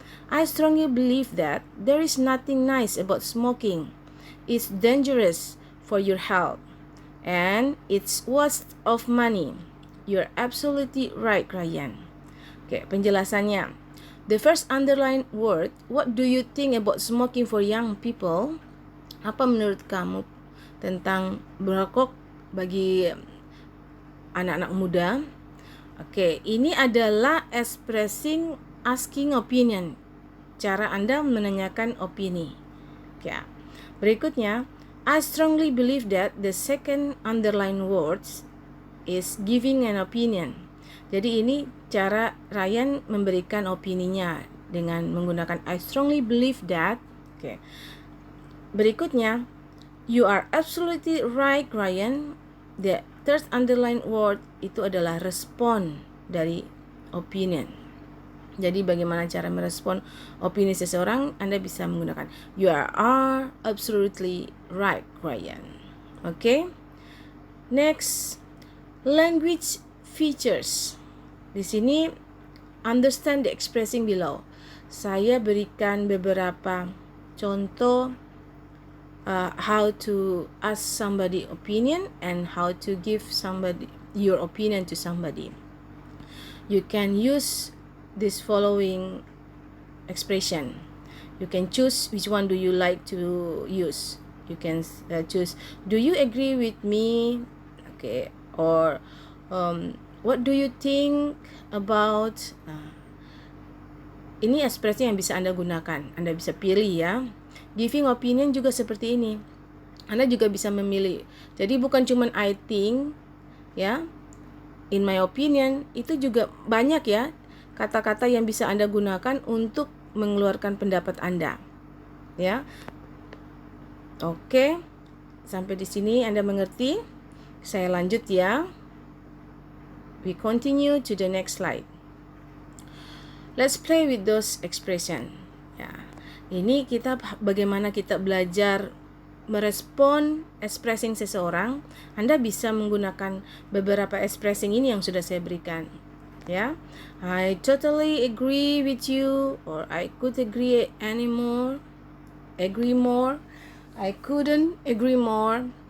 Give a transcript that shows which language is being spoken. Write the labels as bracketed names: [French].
[English] I strongly believe that there is nothing nice about smoking. It's dangerous for your health, and it's waste of money. You're absolutely right, Ryan. [Indonesian] Oke, penjelasannya. [English] The first underlined word, what do you think about smoking for young people? [Indonesian] Apa menurut kamu tentang merokok bagi anak-anak muda? Oke, ini adalah expressing asking opinion. Cara Anda menanyakan opini. Oke. [English] Berikutnya, I strongly believe that the second underlined words is giving an opinion. [Indonesian] Jadi ini cara Ryan memberikan opininya dengan menggunakan [English] I strongly believe that. [Indonesian] Oke. [English] Berikutnya, you are absolutely right, Ryan. The third underlined word [Indonesian] itu adalah respon dari [English] opinion. [Indonesian] Jadi bagaimana cara merespon opini seseorang, Anda bisa menggunakan [English] you are absolutely right, [Indonesian] Ryan. Okay? [English] Next, language features. [Indonesian] Di sini [English] understand the expressing below. [Indonesian] Saya berikan beberapa contoh [English] how to ask somebody opinion and how to give somebody your opinion to somebody. You can use this following expression. You can choose which one do you like to use. You can choose, do you agree with me? Okay, or what do you think about? [Indonesian] Ini ekspresi yang bisa Anda gunakan. Anda bisa pilih ya. Giving opinion juga seperti ini. Anda juga bisa memilih. Jadi bukan cuma I think, ya. [English] In my opinion, [Indonesian] itu juga banyak ya kata-kata yang bisa Anda gunakan untuk mengeluarkan pendapat Anda. Ya. Oke. Sampai di sini Anda mengerti? Saya lanjut ya. [English] We continue to the next slide. Let's play with those expression. [Indonesian] Ya. Ini bagaimana kita belajar merespon expressing seseorang. Anda bisa menggunakan beberapa expressing ini yang sudah saya berikan. [English] Ya, I totally agree with you, or I could agree anymore, agree more, I couldn't agree more.